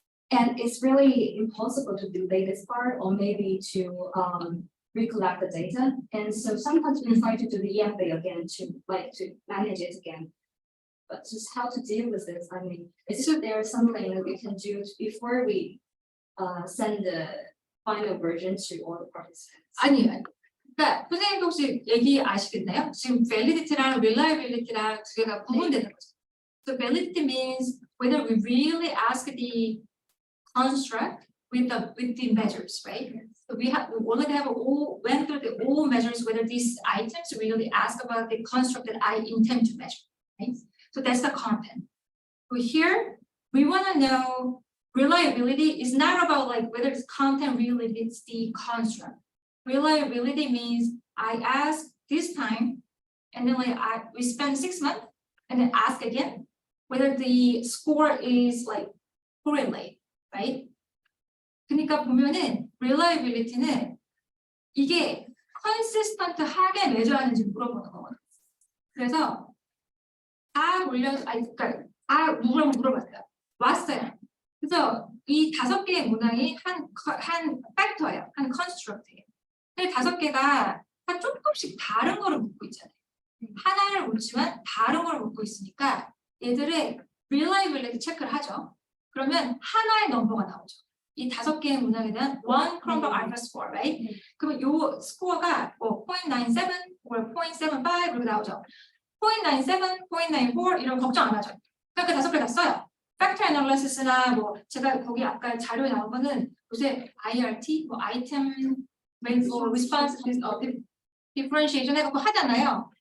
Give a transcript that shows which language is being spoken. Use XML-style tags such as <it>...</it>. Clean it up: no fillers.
<en>And it's really impossible to delay this part or maybe to recollect the data. And so sometimes we try to do the EMB again to manage it again. But just how to deal with this? I mean, is there something that we can do before we send the final version to all the participants?</en> <ko>아니에요. 그러니까 선생님도 혹시 얘기 아시겠나요? 지금 validity랑 reliability랑 두 개가 구분되는 거죠.</ko> <en>So validity means whether we really ask the construct with the measures, right? So we already have went through the all measures whether these items really ask about the construct that I intend to measure, right? So that's the content. But here we want to know reliability is not about like whether this content really fits the construct. Reliability means I ask this time, and then we spend 6 months, and then ask again whether the score is like correlate, right?</en> <ko>그러니까 보면은 reliability는 이게 consistent하게 매주하는지 물어보는 거거든요. 그래서 그러니까 누구랑 물어봤어요. 왔어요. 그래서 이 5개의 문항이 한 팩터예요. 한 컨스트럭트예요. 근데 5개가 다 조금씩 다른 거를 묻고 있잖아요. 하나를 묻지만 다른 걸 묻고 있으니까 얘들의 reliability 체크를 하죠. 그러면 하나의 넘버가 나오죠. 이 5개의 문항에 대한</ko> <en>one Cronbach alpha score, right?</en> <ko>그러면 요 스코어가 뭐 0.97 or 0.75 이렇게 나오죠. 0.97, 0.94 이런 걱정 안 하죠. 그러니까 5개 다 써요. 팩터 애널리시스나 뭐 제가 거기 아까 자료에 나온 거는 요새 IRT, 뭐 아이템 리스폰스 디퍼런시에이션 해갖고 하잖아요.</ko>